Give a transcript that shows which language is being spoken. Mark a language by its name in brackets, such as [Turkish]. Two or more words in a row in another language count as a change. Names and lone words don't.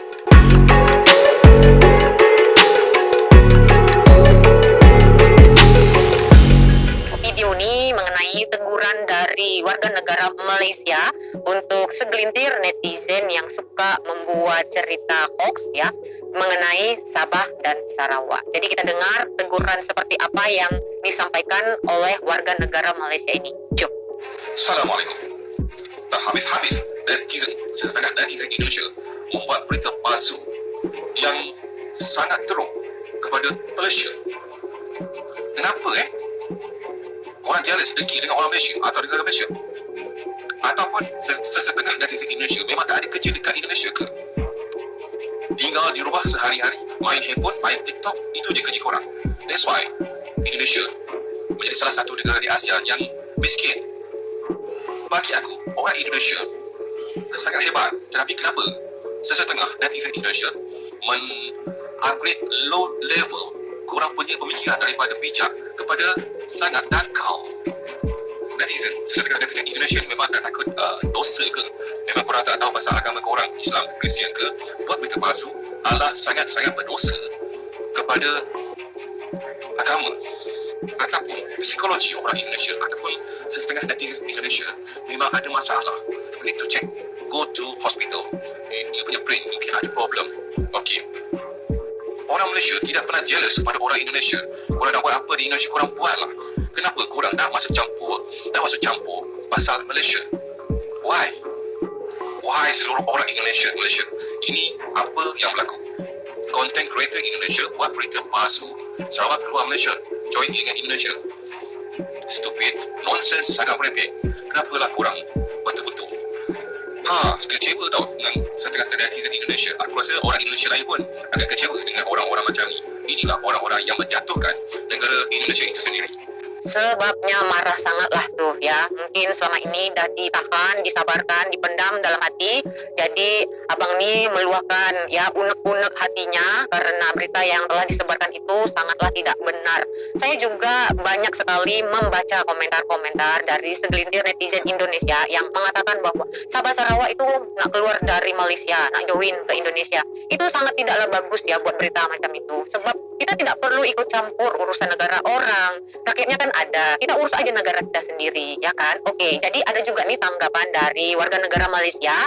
[Indonesian] Video ini mengenai teguran dari warga negara Malaysia untuk segelintir netizen yang suka membuat cerita hoax ya, mengenai Sabah dan Sarawak. Jadi kita dengar teguran seperti apa yang disampaikan oleh warga negara Malaysia ini. Jom. [Malay] Assalamualaikum. Tak habis-habis setengah netizen Indonesia membuat berita palsu yang sangat teruk kepada Malaysia. Kenapa orang jealous dengki dengan orang Malaysia atau negara Malaysia? Ataupun sesetengah netizen Indonesia memang tak ada kerja dekat Indonesia ke? Tinggal di rumah sehari-hari, main handphone, main TikTok, itu je kerja korang. [English] That's why [Malay] Indonesia menjadi salah satu negara di Asia yang miskin. Bagi aku, orang Indonesia sangat hebat. Tetapi kenapa sesetengah netizen Indonesia men-upgrade [English] low level [Malay] korang punya pemikiran daripada bijak kepada sangat dangkal? Sesetengah netizen Indonesia ni memang tak takut dosa ke? Memang korang tak tahu pasal agama korang, Islam ke Kristian ke? Buat berita palsu adalah sangat-sangat berdosa kepada agama ataupun psikologi orang Indonesia, ataupun sesetengah netizen Indonesia memang ada masalah. [English] You need to check, go to hospital. [Malay] You punya brain mungkin ada problem. Okay, orang Malaysia tidak pernah jealous pada orang Indonesia. Korang nak buat apa di Indonesia, korang buatlah. Kenapa korang nak masuk campur pasal Malaysia? Why seluruh orang Malaysia? Ini apa yang berlaku? [English] content creator [Malay] Indonesia buat berita palsu. Sarawak keluar Malaysia, join dengan Indonesia. [English] Stupid, nonsense, [Malay] sangat merepek. Kenapa lah korang betul-betul kecewa tau dengan setengah-setengah netizen Indonesia. Aku rasa orang Indonesia lain pun agak kecewa dengan orang-orang macam ni. Inilah orang-orang yang menjatuhkan negara Indonesia itu sendiri. [Indonesian] Sebabnya marah sangatlah tuh ya. Mungkin selama ini dah ditahan, disabarkan, dipendam dalam hati. Jadi abang ni meluahkan ya unek-unek hatinya karena berita yang telah disebarkan itu sangatlah tidak benar. Saya juga banyak sekali membaca komentar-komentar dari segelintir netizen Indonesia yang mengatakan bahwa Sabah Sarawak itu nak keluar dari Malaysia, nak join ke Indonesia. Itu sangat tidaklah bagus ya buat berita macam itu. Sebab kita tidak perlu ikut campur urusan negara orang. Rakyatnya kan ada, kita urus aja negara kita sendiri, ya kan? Oke, jadi ada juga nih tanggapan dari warga negara Malaysia.